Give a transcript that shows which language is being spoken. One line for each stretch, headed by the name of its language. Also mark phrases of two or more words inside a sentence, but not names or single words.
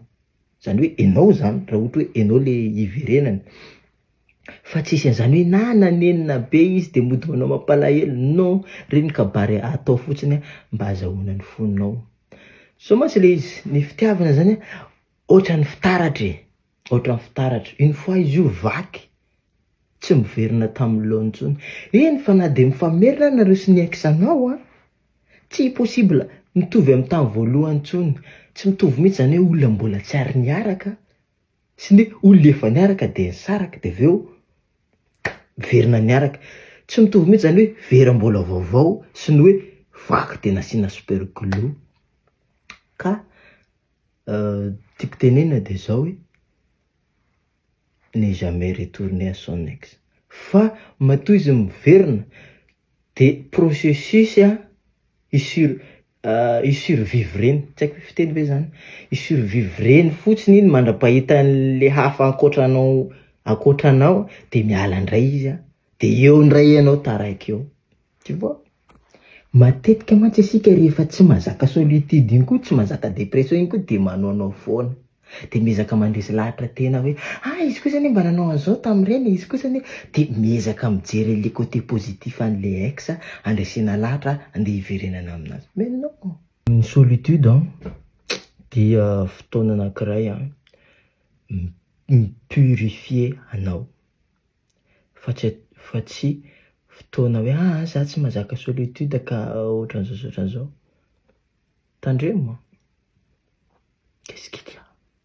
Malagasy: Zany hoe ianao zany, raha ohatra hoe ianao le iverenany. Fa tsisy an'izany hoe na nanenina be izy de mody manao mampalahelo. Non, reny kabary atao fotsiny mba azahoana ny fononao. So mantsy le izy, ny fitiavana zany ohatran'ny fitaratra.
French: Une fois
Malagasy: izy io vaky, tsy miverina tamin'lohany intsony. Eny fa na de mifamerina nareo sy ny ex-anao tsy possible mitovy amin'ny tany voalohany intsony. Tsy mitovy mihitsy zany hoe olona mbola tsy ary niaraka sy ny olona efa niaraka de nisaraka de aveo verina niaraka. Tsy mitovy mihitsy zany hoe vera mbola vaovao sy ny hoe vaky de nasiana
English: super glue.
Malagasy: Ka tiako tenenina de zao hoe
French: n'est jamais retourné à son ex.
Malagasy: Fa matoa izy miverina de processus i-survivreny, tsy haiko fiteny be zany, i-survivreny fotsiny iny mandrapahita an'le hafa ankoatranao de miala indray izy de eo indray ianao taraiky eo.
French: Tu vois?
Malagasy: Matetika mantsy asika rehefa tsy mazaka solitude iny koa, tsy mazaka dépression iny koa de manoanao foana. De miezaka mandresy lahatra tena hoe izy koa zany mba nanao an'izao tamin'ireny, izy koa zany de miezaka mijery le
French: côté positif
Malagasy: an'le ex, andresena lahatra andeha hiverenana aminazy.
French: Mais non,
Malagasy: ny solitude dia fotoana anankiray mi-purifier anao. Fa tsy fotoana hoe za tsy mazaka solitude ka ohatran'izao. Tandremo.
French: Qu'est-ce qu'il y a?